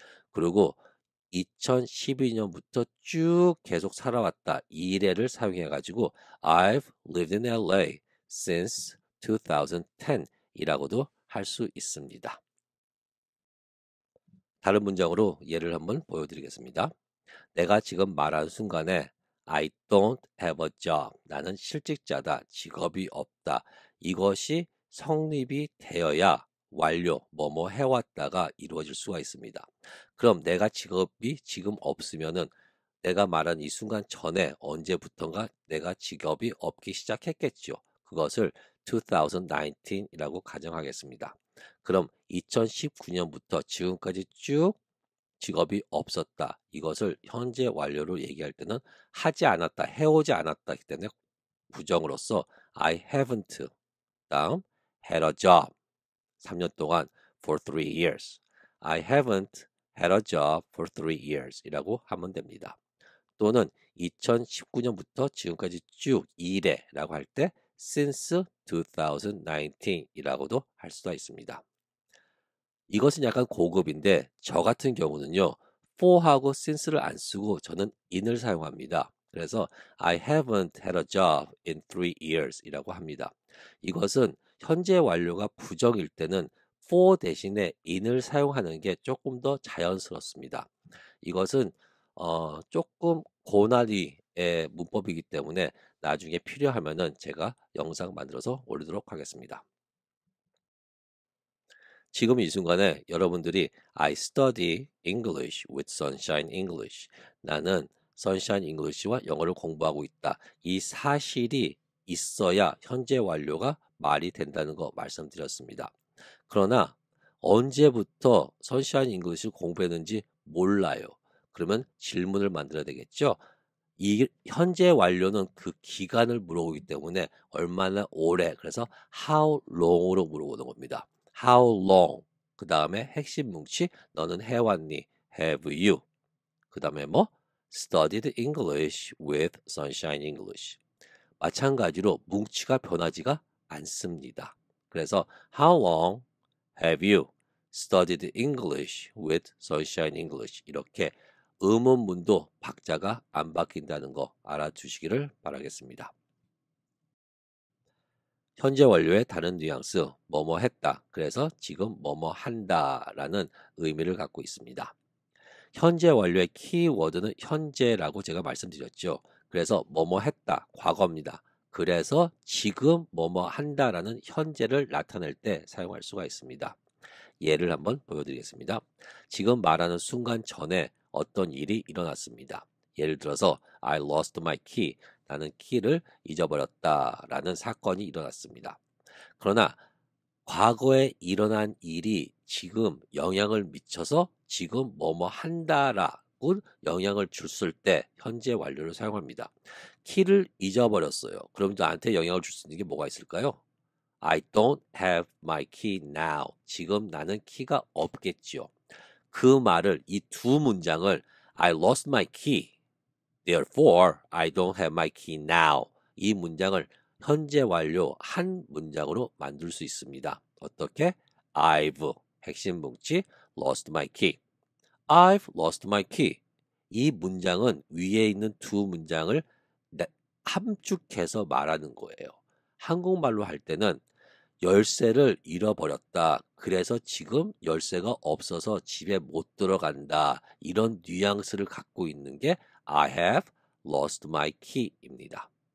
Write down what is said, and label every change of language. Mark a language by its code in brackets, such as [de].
[ko] 그리고 2012년부터 쭉 계속 살아왔다. 이래를 사용해 가지고 [en] I've lived in LA since 2010 [ko] 이라고도 할 수 있습니다. 다른 문장으로 예를 한번 보여드리겠습니다. 내가 지금 말한 순간에 [en] I don't have a job. [ko] 나는 실직자다. 직업이 없다. 이것이 성립이 되어야 완료, 뭐뭐 해왔다가 이루어질 수가 있습니다. 그럼 내가 직업이 지금 없으면은 내가 말한 이 순간 전에 언제부턴가 내가 직업이 없기 시작했겠죠. 그것을 2019이라고 가정하겠습니다. 그럼 2019년부터 지금까지 쭉 직업이 없었다. 이것을 현재 완료로 얘기할 때는 하지 않았다, 해오지 않았다기 때문에 부정으로서 [en] I haven't [ko] 다음 [en] had a job [ko] 3년 동안 [en] for 3 years. I haven't had a job for 3 years [ko] 이라고 하면 됩니다. 또는 2019년부터 지금까지 쭉 일해 라고 할 때 [en] since 2019 [ko] 이라고도 할 수가 있습니다. 이것은 약간 고급인데 저 같은 경우는요. for하고 since를 안 쓰고 저는 in을 사용합니다. 그래서 [en] I haven't had a job in 3 years [ko] 이라고 합니다. 이것은 현재 완료가 부정일 때는 for 대신에 in을 사용하는 게 조금 더 자연스럽습니다. 이것은 조금 고난이의 문법이기 때문에 나중에 필요하면은 제가 영상 만들어서 올리도록 하겠습니다. 지금 이 순간에 여러분들이 [en] I study English with Sunshine English. [ko] 나는 Sunshine English와 영어를 공부하고 있다. 이 사실이 있어야 현재 완료가 말이 된다는 거 말씀드렸습니다. 그러나 언제부터 Sunshine English를 공부했는지 몰라요. 그러면 질문을 만들어야 되겠죠. 이 현재 완료는 그 기간을 물어보기 때문에 얼마나 오래, 그래서 [en] how long [ko] 으로 물어보는 겁니다. [en] How long. [ko] 그 다음에 핵심 뭉치 너는 해왔니? [en] Have you? [ko] 그 다음에 뭐? [en] Studied English with Sunshine English. [ko] 마찬가지로 뭉치가 변하지가 않습니다. 그래서 [en] How long have you studied English with Sunshine English? [ko] 이렇게 의문문도 박자가 안 바뀐다는 거 알아두시기를 바라겠습니다. 현재 완료의 다른 뉘앙스, 뭐뭐 했다. 그래서 지금 뭐뭐 한다라는 의미를 갖고 있습니다. 현재 완료의 키워드는 현재라고 제가 말씀드렸죠. 그래서 뭐뭐 했다, 과거입니다. 그래서 지금 뭐뭐 한다라는 현재를 나타낼 때 사용할 수가 있습니다. 예를 한번 보여드리겠습니다. 지금 말하는 순간 전에 어떤 일이 일어났습니다. 예를 들어서 [en] I lost my key. [ko] 나는 키를 잊어버렸다라는 사건이 일어났습니다. 그러나 과거에 일어난 일이 지금 영향을 미쳐서 지금 뭐뭐 한다라고 영향을 줬을 때 현재 완료를 사용합니다. 키를 잊어버렸어요. 그럼 나한테 영향을 줄 수 있는 게 뭐가 있을까요? [en] I don't have my key now. [ko] 지금 나는 키가 없겠지요. 그 말을 이 두 문장을 [en] I lost my key. Therefore, I don't have my key now. [ko] 이 문장을 현재 완료 한 문장으로 만들 수 있습니다. 어떻게? [en] I've [ko] 핵심 뭉치 [en] lost my key. I've lost my key. [ko] 이 문장은 위에 있는 두 문장을 함축해서 말하는 거예요. 한국말로 할 때는 열쇠를 잃어버렸다. 그래서 지금 열쇠가 없어서 집에 못 들어간다. 이런 뉘앙스를 갖고 있는 게 [en] I have lost my key [ko] 입니다.